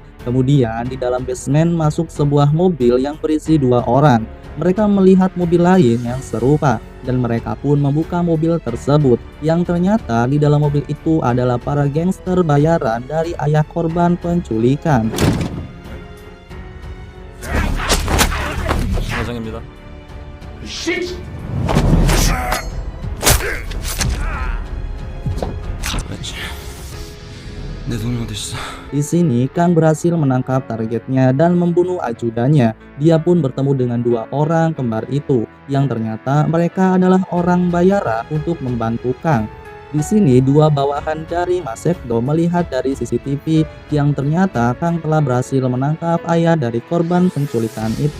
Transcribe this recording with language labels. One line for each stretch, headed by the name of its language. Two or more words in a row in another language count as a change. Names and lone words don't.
Indonesian: Kemudian di dalam basement masuk sebuah mobil yang berisi 2 orang. Mereka melihat mobil lain yang serupa dan mereka pun membuka mobil tersebut. Yang ternyata di dalam mobil itu adalah para gangster bayaran dari ayah korban penculikan.
Korean: 사장입니다. 그렇지. 내 동료 어디 있어?
Indonesian: Di sini Kang berhasil menangkap targetnya dan membunuh ajudannya. Dia pun bertemu dengan 2 orang kembar itu yang ternyata mereka adalah orang bayaran untuk membantu Kang. Di sini 2 bawahan dari Mas Sekto melihat dari CCTV yang ternyata Kang telah berhasil menangkap ayah dari korban penculikan itu.